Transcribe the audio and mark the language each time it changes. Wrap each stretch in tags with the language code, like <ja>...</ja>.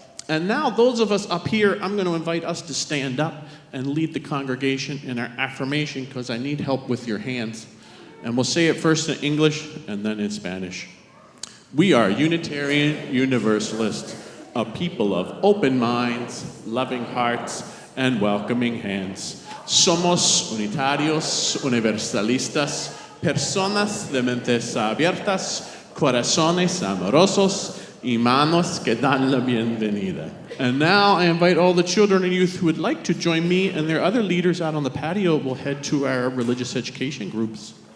<en>And now, those of us up here, I'm going to invite us to stand up and lead the congregation in our affirmation, because I need help with your hands. And we'll say it first in English and then in Spanish. We are Unitarian Universalists, a people of open minds, loving hearts, and welcoming hands.</en> <es>Somos unitarios, universalistas, personas de mentes abiertas, corazones amorosos, y manos que dan la bienvenida.</es> <en>And now I invite all the children and youth who would like to join me and their other leaders out on the patio. We'll head to our religious education groups.</en>